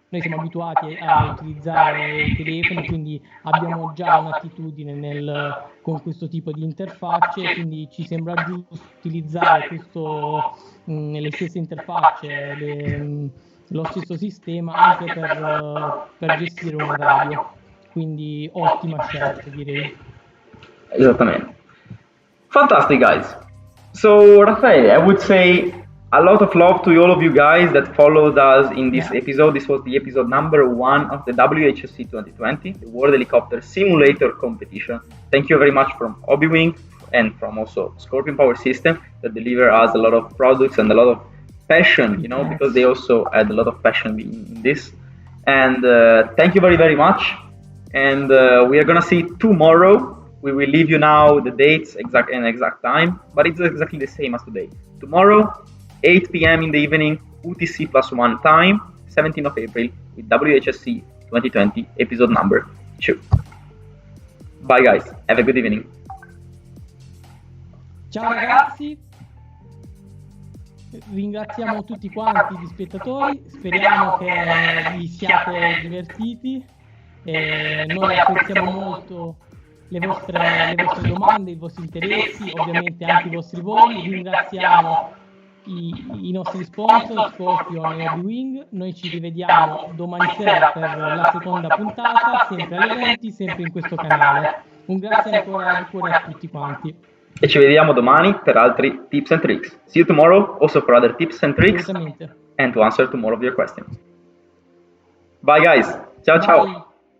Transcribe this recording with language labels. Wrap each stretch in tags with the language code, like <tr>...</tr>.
<it>Noi siamo abituati a utilizzare i telefoni, quindi abbiamo già un'attitudine con questo tipo di interfacce, quindi ci sembra giusto utilizzare le stesse interfacce, lo stesso sistema anche per gestire una radio. Quindi ottima scelta, direi. Esattamente.</it> <en>Fantastic, guys. So, Raffaele, I would say a lot of love to all of you guys that followed us in this episode. This was the episode number 1 of the WHSC 2020, the World Helicopter Simulator Competition. Thank you very much from Hobby and from also Scorpion Power System that deliver us a lot of products and a lot of passion, you know, because they also had a lot of passion in this. And thank you very, very much. And we are gonna see tomorrow. We will leave you now the dates and exact time, but it's exactly the same as today. Tomorrow, 8 p.m. in the evening, UTC +1 time, 17th of April, with WHSC 2020 episode number 2. Bye guys, have a good evening.</en> <it>Ciao ragazzi, ringraziamo tutti quanti gli spettatori, speriamo che vi siate divertiti. Noi apprezziamo molto le vostre domande, i vostri interessi, ovviamente anche i vostri voli. Ringraziamo i nostri sponsor Scorpion e Hobby. Noi ci rivediamo domani sera per la seconda puntata, sempre alle 20, sempre in questo canale. Un grazie ancora di cuore a tutti quanti. E ci vediamo domani per altri</it> <en>tips and tricks. See you tomorrow also for other tips and tricks and to answer to more of your questions. Bye guys.</en> <it>Ciao ciao.</it>